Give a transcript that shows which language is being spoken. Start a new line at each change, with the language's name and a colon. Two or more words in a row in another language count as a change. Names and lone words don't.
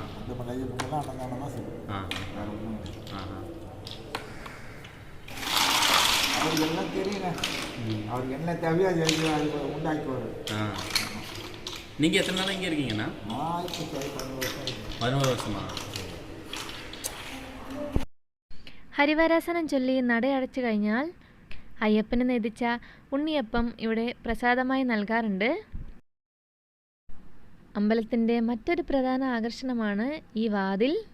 Tamil: அந்த மலையெல்லாம் அன்னதானம் தான் சிறப்பு. ஆ வேறு ஒன்றும் இல்லை. ஆ அவருக்கு எல்லாம் தெரியுங்க. அவருக்கு என்ன தேவையோ அது உண்டாக்குவார். ஆ நீங்கள் எத்தனை நாள் இங்கே இருக்கீங்கண்ணா? நான் இப்போ 11 வருஷம் ஆயிடுச்சு. 11 வருஷமா?
Malayalam: ഹരിവരാസനം ചൊല്ലി നടയടച്ചു കഴിഞ്ഞാൽ അയ്യപ്പന് നേദിച്ച ഉണ്ണിയപ്പം ഇവിടെ പ്രസാദമായി നൽകാറുണ്ട്. അമ്പലത്തിൻ്റെ മറ്റൊരു പ്രധാന ആകർഷണമാണ് ഈ വാതിൽ.